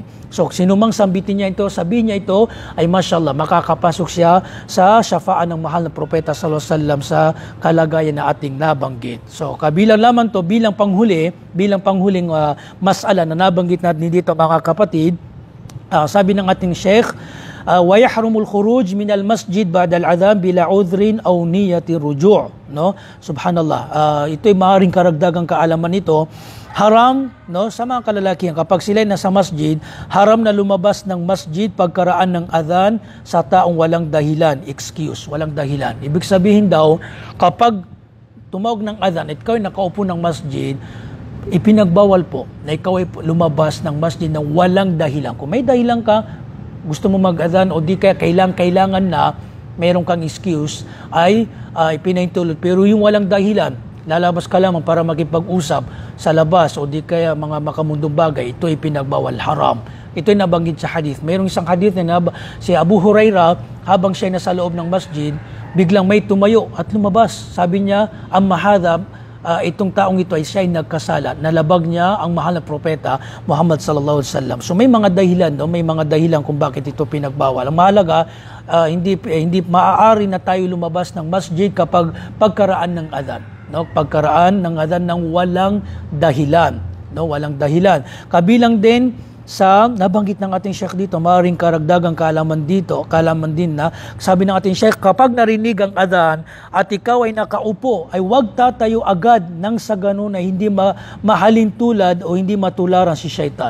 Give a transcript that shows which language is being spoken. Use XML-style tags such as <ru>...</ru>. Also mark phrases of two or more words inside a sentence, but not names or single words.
<tl>So, sinumang sambitin niya ito, sabihin niya ito, ay mashallah, makakapasok siya sa syafa'an ng mahal na propeta</tl> <ar>صلى الله عليه وسلم</ar> <tl>sa kalagayan na ating nabanggit. So, kabilang lamang to bilang panghuling mas'ala na nabanggit natin dito mga kapatid, sabi ng ating Sheikh,</tl> <ar>وَيَحْرُمُ الْخُرُوجِ مِنَ الْمَسْجِدِ بَعْدَ الْعَذَانِ بِلَا عُذْرٍ أَوْ نِيَّةِ الرُّجُوعِ.</ar> <tl>No? Subhanallah. Ito'y maaaring karagdagang kaalaman nito. Haram, no, sa mga kalalakihan, kapag sila nasa masjid, haram na lumabas ng masjid pagkaraan ng adhan sa taong walang dahilan, excuse, walang dahilan. Ibig sabihin daw, kapag tumawag ng adhan at ikaw ay nakaupo ng masjid, ipinagbawal po na ikaw ay lumabas ng masjid ng walang dahilan. Kung may dahilan ka, gusto mo mag-adhan o di kaya kailangan na mayroon kang excuse, ay ipinaintulot. Pero yung walang dahilan, lalabas ka lamang para makipag-usap sa labas o di kaya mga makamundong bagay, ito ay pinagbawal, haram. Ito ay nabanggit sa hadith. Mayroong isang hadith na si Abu Huraira, habang siya nasa loob ng masjid, biglang may tumayo at lumabas. Sabi niya,</tl> <ar>أما هذا,</ar> <tl>itong taong ito ay siya ay nagkasala, nalabag niya ang mahal na propeta Muhammad</tl> <ar>صلى الله عليه وسلم.</ar> <tl>So may mga dahilan, no? May mga dahilan kung bakit ito pinagbawal. Ang mahalaga, hindi maaari na tayo lumabas ng masjid kapag pagkaraan ng adhan, no? Pagkaraan ng adhan ng walang dahilan, no? Walang dahilan. Kabilang din sa nabanggit ng ating Sheikh dito, maaaring karagdagang kaalaman din na sabi ng ating Sheikh, kapag narinig ang adhan at ikaw ay nakaupo, ay huwag tatayo agad nang sa ganun ay hindi mahalin tulad o hindi matularan si syaitan.</tl>